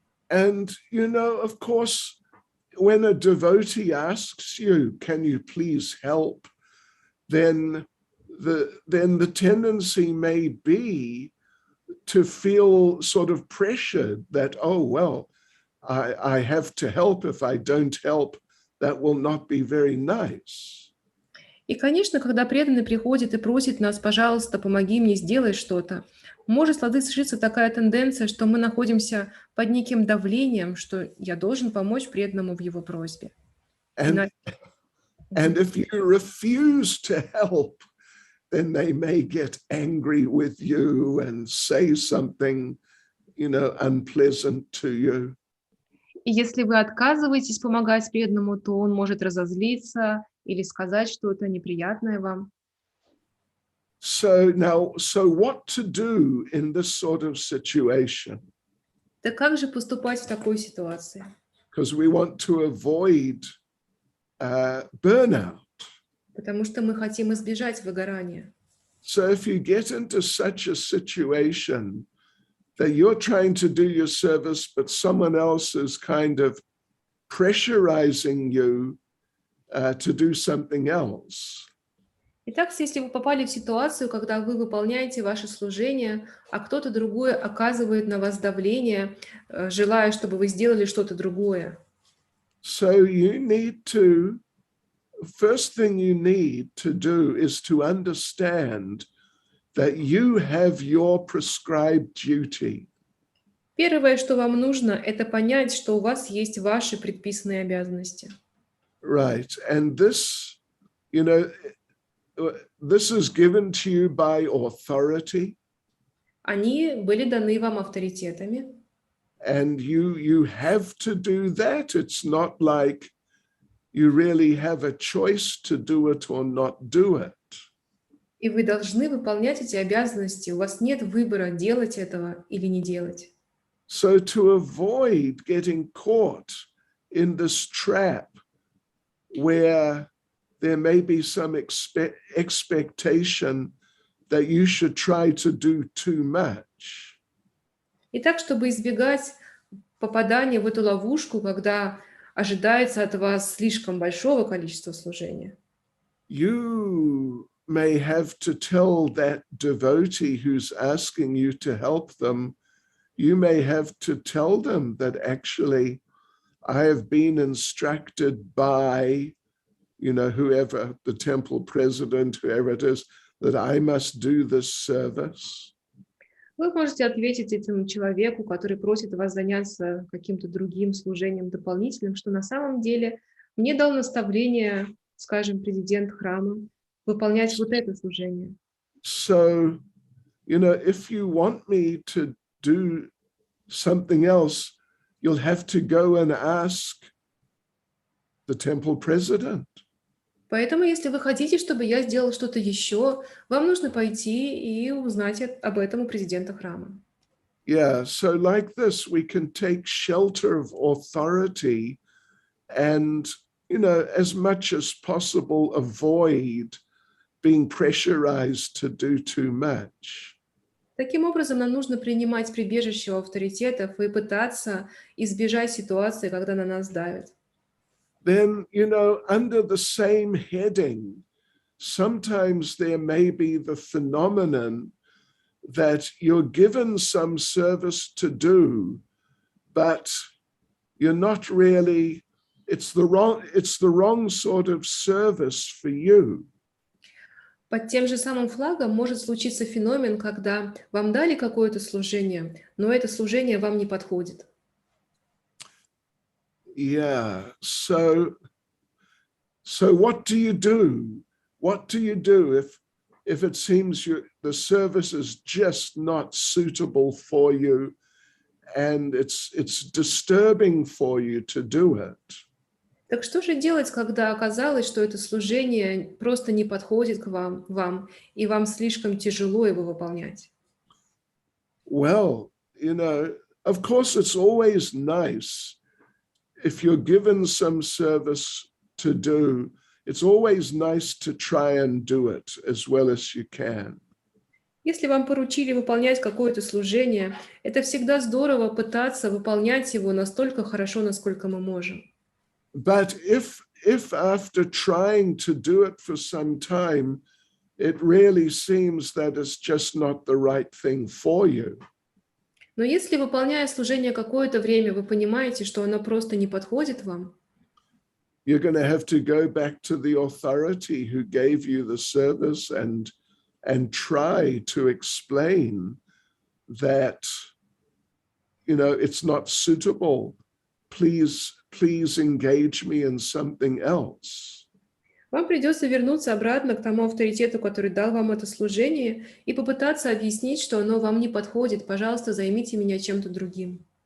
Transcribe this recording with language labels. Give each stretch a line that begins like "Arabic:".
English: And, of course, when a devotee asks you, can you please help, then the tendency may be to feel sort of pressured that, oh, well, I have to help. If I don't help, that will not be very nice.
Russian: И, конечно, когда преданный приходит и просит нас: пожалуйста, помоги мне, сделай что-то, может сложиться такая тенденция, что мы находимся под неким давлением, что я должен помочь преданному в его просьбе.
English: And if you refuse to help, then they may get angry with you and say something, unpleasant to you.
Russian: И если вы отказываетесь помогать преданному, то он может разозлиться или сказать что-то неприятное вам.
English: So what to do in this sort of situation?
Russian: Так как же поступать в такой ситуации?
English: Because we want to avoid burnout.
Russian: Потому что мы хотим избежать выгорания.
English: So if you get into such a situation that you're trying to do your service, but someone else is kind of pressurizing you to do something else.
Russian: Итак, если вы попали в ситуацию, когда вы выполняете ваше служение, а кто-то другой оказывает на вас давление, желая, чтобы вы сделали что-то другое.
English: So you need to, first thing you need to do is to understand that you have your prescribed duty.
Russian: Первое, что вам нужно, это понять, что у вас есть ваши предписанные обязанности.
English: Right. And this, this is given to you by authority.
Russian: Они были даны вам авторитетами.
English: And you have to do that. It's not like you really have a choice to do it or not do it.
Russian: И вы должны выполнять эти обязанности. У вас нет выбора, делать этого или не делать.
English: So to avoid getting caught in this trap where there may be some expectation that you should try to do too much.
Russian: И так, чтобы избегать попадания в эту ловушку, когда ожидается от вас слишком большого количества служения,
English: You may have to tell that devotee who's asking you to help them, you may have to tell them that actually I have been instructed by, whoever, the temple president, whoever it is, that I must do this service.
Russian: вы можете ответить этому человеку, который просит вас заняться каким-то другим служением дополнительным, что на самом деле мне дал наставление, скажем, президент храма, выполнять вот это служение.
English: So, if you want me to do something else, you'll have to go and ask the temple president.
Russian: Поэтому, если вы хотите, чтобы я сделал что-то еще, вам нужно пойти и узнать об этом у президента храма.
English: Yeah, so like this, we can take shelter of authority and, as much as possible, avoid being pressurized to do too much.
Russian: Таким образом, нам нужно принимать прибежище у авторитетов и пытаться избежать ситуации, когда на нас давят.
English: Then, under the same heading, sometimes there may be the phenomenon that you're given some service to do, but you're not really, it's the wrong sort of service for you.
Russian: Под тем же самым флагом может случиться феномен, когда вам дали какое-то служение, но это служение вам не подходит.
English: Yeah, so what do you do? What do you do if it seems the service is just not suitable for you and it's disturbing for you to do it?
Russian: Так что же делать, когда оказалось, что это служение просто не подходит к вам, и вам слишком тяжело его выполнять?
English: Well, of course, it's always nice if you're given some service to do, it's always nice to try and do it as well as you can.
Russian: Если вам поручили выполнять какое-то служение, это всегда здорово пытаться выполнять его настолько хорошо, насколько мы можем.
English: But if after trying to do it for some time, it really seems that it's just not the right thing for you,
Russian: Но если, выполняя служение какое-то время, вы понимаете, что оно просто не подходит вам,
English: you're going to have to go back to the authority who gave you the service and try to explain that, it's not suitable. Please engage me in something else.
Russian: вам придется вернуться обратно к тому авторитету, который дал вам это служение, и попытаться объяснить, что оно вам не подходит. Пожалуйста, займите меня чем-то другим.